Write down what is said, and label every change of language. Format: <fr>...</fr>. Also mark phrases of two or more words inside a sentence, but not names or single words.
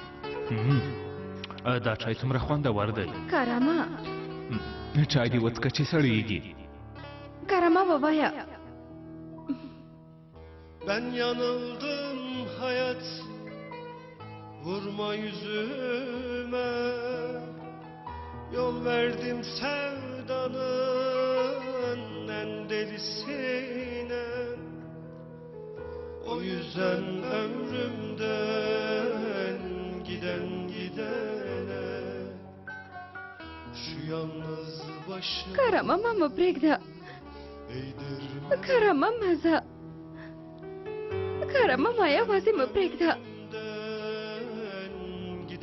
<ps>دا چای څومره خوندور دی کرامه چای دې وڅښه چې سړیږي کرامه ووایه</ps> <tr>Ben yanıldım hayat Vurma yüzüme Yol verdim sevdanın en delisine O yüzden ömrümden giden gidene Şu yalnız başım</tr> <ps>کرامه ما مه پرېږده</ps> <tr>eğdirme</tr> <ps>کرامه مه ځه کرامه ما یوازې مه پرېږده</ps>